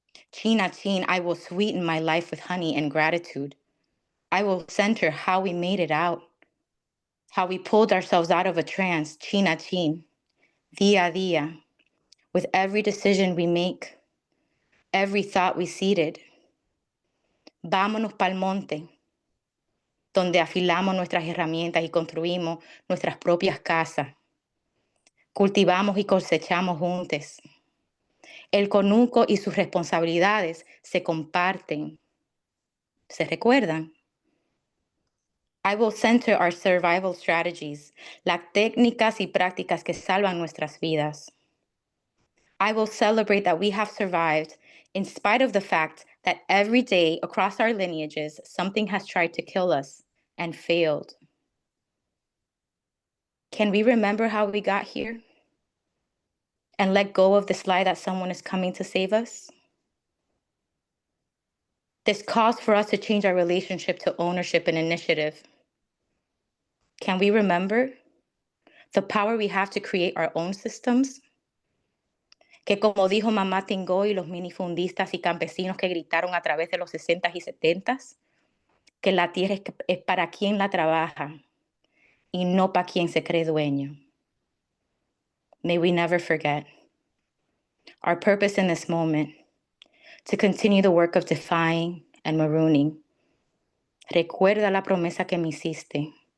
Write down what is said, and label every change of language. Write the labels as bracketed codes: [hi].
[en] China Chin, I will sweeten my life with honey and gratitude. I will center how we made it out, how we pulled ourselves out of a trance, China Chin, [es] día a día, [en] with every decision we make, every thought we seeded. [es] Vámonos pa'l monte, donde afilamos nuestras herramientas y construimos nuestras propias casas. Cultivamos y cosechamos juntos. El conuco y sus responsabilidades se comparten. ¿Se recuerdan? [en] I will center our survival strategies, [es] las técnicas y prácticas que salvan nuestras vidas. [en] I will celebrate that we have survived in spite of the fact that every day across our lineages, something has tried to kill us and failed. Can we remember how we got here? And let go of this lie that someone is coming to save us? This calls for us to change our relationship to ownership and initiative. Can we remember the power we have to create our own systems? [es] Que como dijo Mamá Tingó y los minifundistas y campesinos que gritaron a través de los 60s y 70s, que la tierra es para quien la trabaja y no para quien se cree dueño. [en] May we never forget our purpose in this moment, to continue the work of defying and marooning. [es] Recuerda la promesa que me hiciste.